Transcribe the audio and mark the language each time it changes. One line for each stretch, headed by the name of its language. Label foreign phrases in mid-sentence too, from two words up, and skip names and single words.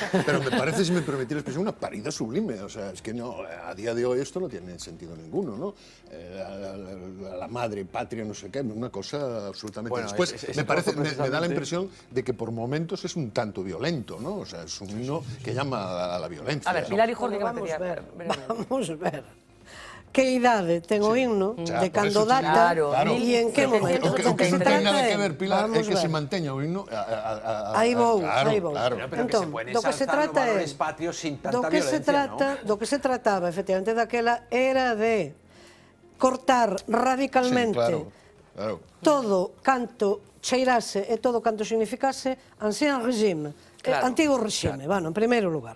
Spanish: Pero me parece, si me permitís la expresión, una parida sublime. O sea, es que no, a día de hoy esto no tiene sentido ninguno, ¿no? La madre, patria, no sé qué, una cosa absolutamente... Bueno, después, me da la impresión de que por momentos es un tanto violento, ¿no? O sea, es un himno que llama a la violencia. A ver, Pilar y Jorge, vamos a ver.
Galician: que idade ten o himno, de cando data e en que momento. O que non ten nada que ver, Pilar, é que se manteña o himno. Aí vou, aí vou. Entón, do que se trata é do que se trataba, efectivamente, daquela era de cortar radicalmente todo canto cheirase e todo canto significase
French: ancien regime,
Galician: antigo regime, bueno, en primeiro lugar.